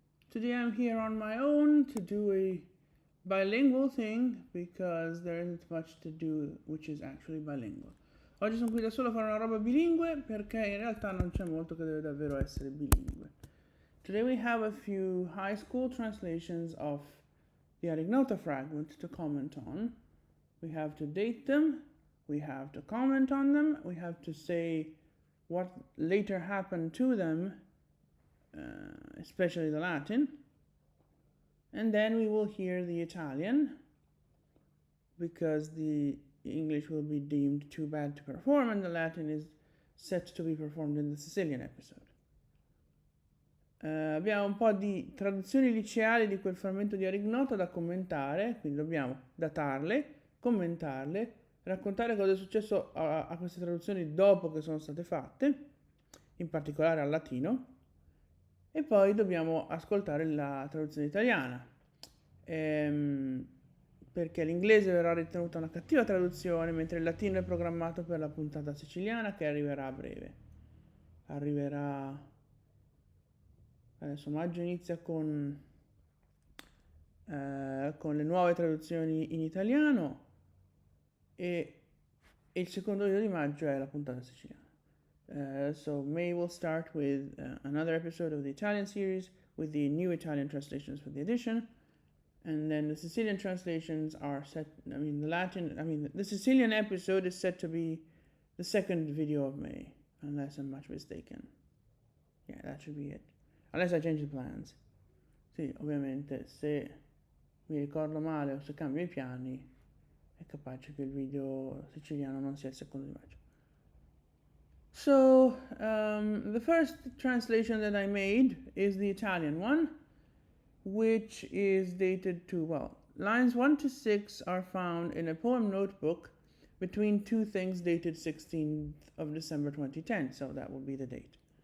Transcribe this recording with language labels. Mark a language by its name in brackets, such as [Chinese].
[English] Today I'm here on my own to do a bilingual thing because there isn't much to do which is actually bilingual. [Italian] Oggi sono qui da solo a fare una roba bilingue perché in realtà non c'è molto che deve davvero essere bilingue. [English] Today we have a few high school translations of the Arignota fragment to comment on. We have to date them, we have to comment on them, we have to say what later happened to them, especially the Latin, and then we will hear the Italian because the English will be deemed too bad to perform and the Latin is set to be performed in the Sicilian episode. [Italian] Abbiamo un po' di traduzioni liceali di quel frammento di Arignota da commentare, quindi dobbiamo datarle, commentarle, raccontare cosa è successo a queste traduzioni dopo che sono state fatte, in particolare al latino, e poi dobbiamo ascoltare la traduzione italiana, perché l'inglese verrà ritenuta una cattiva traduzione, mentre il latino è programmato per la puntata siciliana che arriverà a breve. Arriverà... Adesso maggio inizia con le nuove traduzioni in italiano e il secondo video di maggio è la puntata siciliana. [English] So May will start with another episode of the Italian series with the new Italian translations for the edition, and then the Sicilian translations are set. The Sicilian episode is set to be the second video of May, unless I'm much mistaken. Yeah, that should be it. Unless I change the plans. [Italian] Sì, ovviamente se mi ricordo male o se cambio i piani è capace che il video siciliano non sia il secondo di maggio. [English] So, the first translation that I made is the Italian one, which is dated to, well, lines 1 to 6 are found in a poem notebook between two things dated 16th of December 2010, so that will be the date.